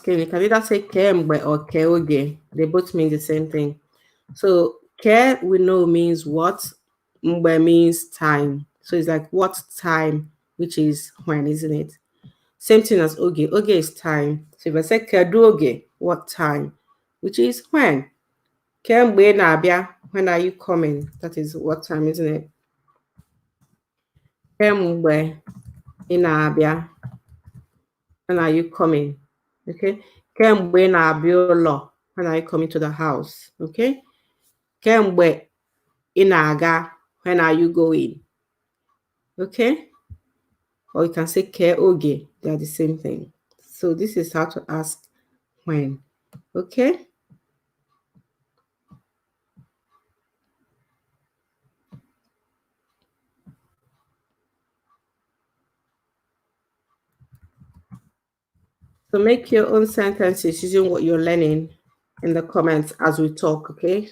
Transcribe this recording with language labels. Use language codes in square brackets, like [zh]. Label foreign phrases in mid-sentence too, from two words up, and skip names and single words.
[en] You can either say kembe or keoge. They both mean the same thing. So ke we know means what, mbe means time. So it's like what time, which is when, isn't it? Same thing as oge. Oge is time. So if I say [ig] kedu oge, [en] what time, which is when. [ig] Kemgbe na-abịa, [en] when are you coming? That is what time, isn't it? [ig] Kemgbe ị na-abịa, [en] when are you coming? Okay. [ig] Kemgbe ị na-abịa ụlọ, [en] when are you coming to the house? Okay. [ig] Kemgbe ị na-aga, [en] when are you going? Okay. Or you can say [ig] ke oge. [en] They are the same thing. So this is how to ask when. Okay. So make your own sentences using what you're learning in the comments as we talk, okay?